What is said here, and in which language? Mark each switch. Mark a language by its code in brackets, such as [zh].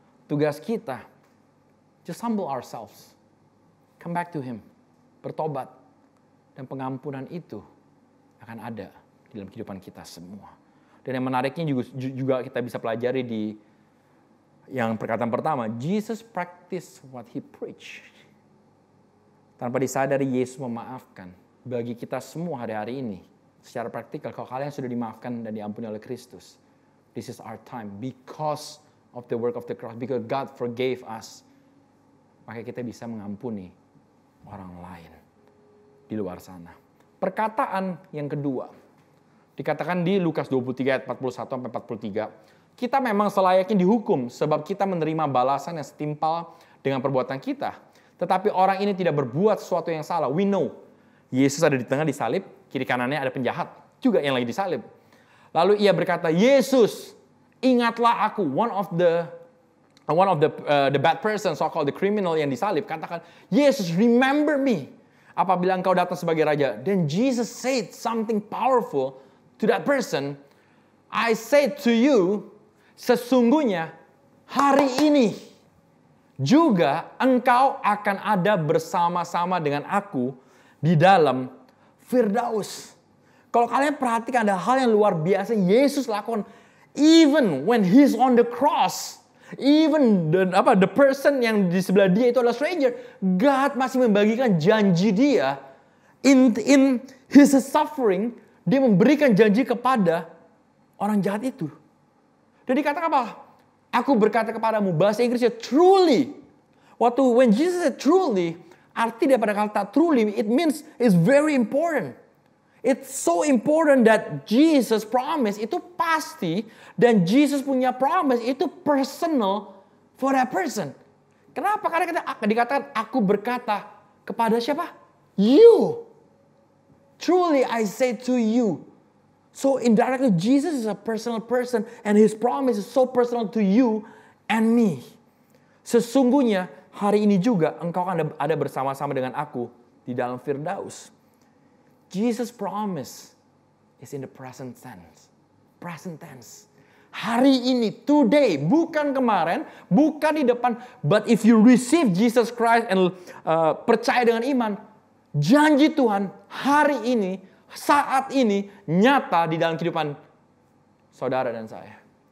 [id] Tugas kita, [en] just humble ourselves. Come back to Him. [id] Bertobat. Dan pengampunan itu akan ada di dalam kehidupan kita semua. Dan yang menariknya juga kita bisa pelajari di yang perkataan pertama. [en] Jesus practice what He preach. [id] Tanpa disadari Yesus memaafkan. Bagi kita semua hari-hari ini. Secara praktikal, kalau kalian sudah dimaafkan dan diampuni oleh Kristus. [en] This is our time. Because of the work of the cross. Because God forgave us. [id] Maka kita bisa mengampuni orang lain di luar sana. Perkataan yang kedua. Dikatakan di Lukas 23 ayat 41-43. Kita memang selayaknya dihukum sebab kita menerima balasan yang setimpal dengan perbuatan kita. Tetapi orang ini tidak berbuat sesuatu yang salah. [en] We know. [id] Yesus ada di tengah disalib. Kiri kanannya ada penjahat. Juga yang lagi disalib. Lalu ia berkata, Yesus, ingatlah aku. [en] One of the bad person, so-called the criminal [id] yang disalib, katakan, [en] Yesus, remember me. [id] Apabila engkau datang sebagai raja. [en] Then Jesus said something powerful to that person. I said to you, [id] sesungguhnya hari ini juga engkau akan ada bersama-sama dengan aku di dalam Firdaus. Kalau kalian perhatikan ada hal yang luar biasa Yesus lakukan [en] even when He's on the cross. Even the person [id] yang di sebelah dia itu adalah stranger. God masih membagikan janji dia [en] in His suffering [id] dia memberikan janji kepada orang jahat itu. Dan dikatakan apa? Aku berkata kepadamu, bahasa Inggrisnya truly. [en] When Jesus said truly, [id] arti daripada kata [en] truly, it means it's very important. It's so important that Jesus promise [id] itu pasti, dan [en] Jesus [id] punya [en] promise itu personal for that person. [id] Kenapa? Karena dikatakan aku berkata kepada siapa? You. [en] Truly I say to you. So indirectly Jesus is a personal person and his promise is so personal to you and me. [id] Sesungguhnya hari ini juga engkau akan ada bersama-sama dengan aku di dalam Firdaus. [en] Jesus promise is in the present tense. Present tense. [id] Hari ini, today, bukan kemarin, bukan di depan. [en] But if you receive Jesus Christ and [id] percaya dengan iman, janji Tuhan hari ini, saat ini, nyata di dalam kehidupan saudara dan saya.